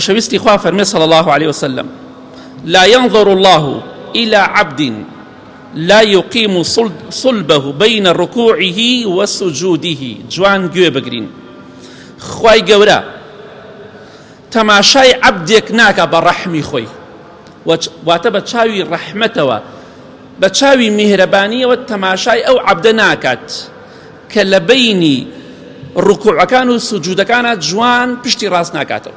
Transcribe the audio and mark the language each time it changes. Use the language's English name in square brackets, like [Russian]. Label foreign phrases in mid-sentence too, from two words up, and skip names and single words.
[Central Kurdish] شويستي خوا فرمي [Arabic] صلى الله عليه وسلم: لا ينظر الله إلى عبد لا يقيم صلبه بين ركوعه وسجوده. [Central Kurdish] جوان گوێ بگرین، خوای گەورە تەماشای عەبدێک ناکە بە ڕەحمی خۆی، واتە بە چاوی ڕەحمەتەوە، بە چاوی میهرەبانیەوە تەماشای ئەو عەبدە ناکات کە لە بەینی ڕکوعەکان و سجودەکانە جوان پشتی ڕاست ناکاتەوە.